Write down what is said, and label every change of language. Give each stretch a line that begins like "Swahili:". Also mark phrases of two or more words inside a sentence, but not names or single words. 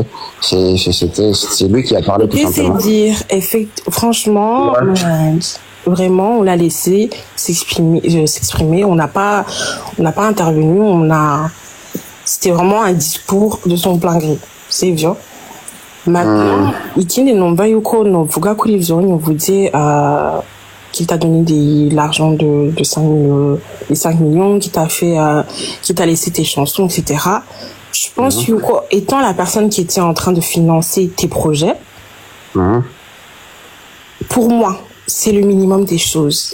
French: C'est lui qui a parlé tout simplement. C'est dire, franchement, vraiment, on l'a laissé s'exprimer. On n'a pas intervenu. C'était vraiment un discours de son plein gré. C'est vieux. Maintenant,
Rundi: ikindi numva yuko novuga kuri ivyo nyovuze
French: qu'il t'a donné l'argent de 5 millions, qui t'a laissé tes chansons, etc. Je pense yuko, étant la personne qui était en train de financer tes projets, pour moi, c'est le minimum des choses.